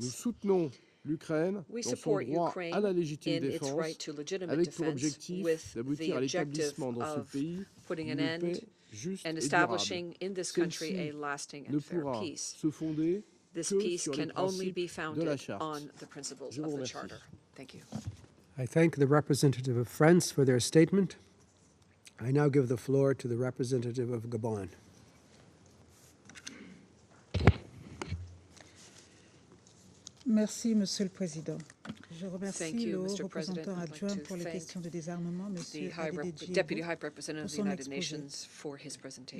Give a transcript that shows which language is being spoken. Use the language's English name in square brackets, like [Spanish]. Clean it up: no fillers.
[French] Nous soutenons l'Ukraine dans son droit à la légitime défense, avec pour objectif d'aboutir à l'établissement dans ce pays d'une paix juste et durable. Celle-ci ne pourra se fonder que sur les principes de la Charte. Je vous remercie. [English] I thank the representative of France for their statement. I now give the floor to the representative of Gabon. [French] Merci, Monsieur le Président. Je remercie le haut représentant adjoint pour les questions de désarmement, Monsieur [English] Deputy High Representative of the United Nations, for his presentation.